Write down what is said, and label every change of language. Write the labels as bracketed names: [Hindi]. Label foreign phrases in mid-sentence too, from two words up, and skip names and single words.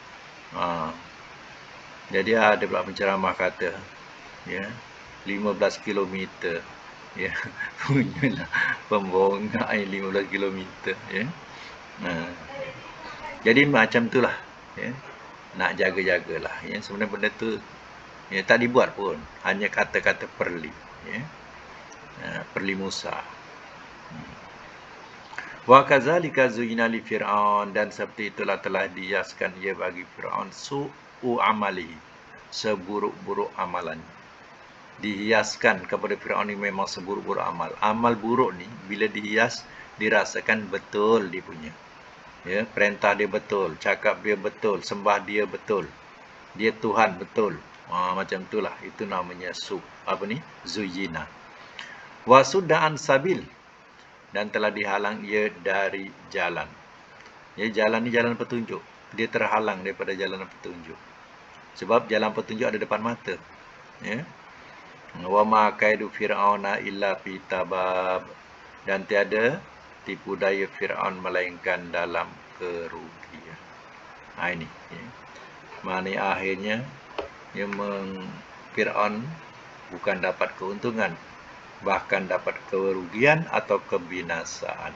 [Malay] Jadi ada pula penceramah kata, ya, 15 kilometer, ya, punyalah pembohongan 15 kilometer, ya. Jadi macam itulah, ya. Nak jaga-jagalah, ya. Sebenarnya benda tu, ya, tak dibuat pun, hanya kata-kata perli, ya. Perli Musa. [Arabic] وكذلك زين لفرعون, [Malay] dan seperti itulah telah dihiaskan ia bagi Fir'aun [Arabic] سوء عمله, [Malay] seburuk-buruk amalan. Dihiaskan kepada Fir'aun ni memang seburuk-buruk amal. Amal buruk ni bila dihias dirasakan betul dia punya. Ya, perintah dia betul, cakap dia betul, sembah dia betul. Dia Tuhan betul. Macam itulah, itu namanya zuyyina. [Arabic] وصد عن السبيل, [Malay] dan telah dihalang ia dari jalan. Ya, jalan ni jalan petunjuk. Dia terhalang daripada jalan petunjuk. Sebab jalan petunjuk ada depan mata. [Arabic] Ya. وما كيد فرعون إلا في تباب, [Malay] dan tiada tipu daya Fir'aun melainkan dalam kerugian. Ini. Ya. Maknanya akhirnya Fir'aun bukan dapat keuntungan, bahkan dapat kerugian atau kebinasaan.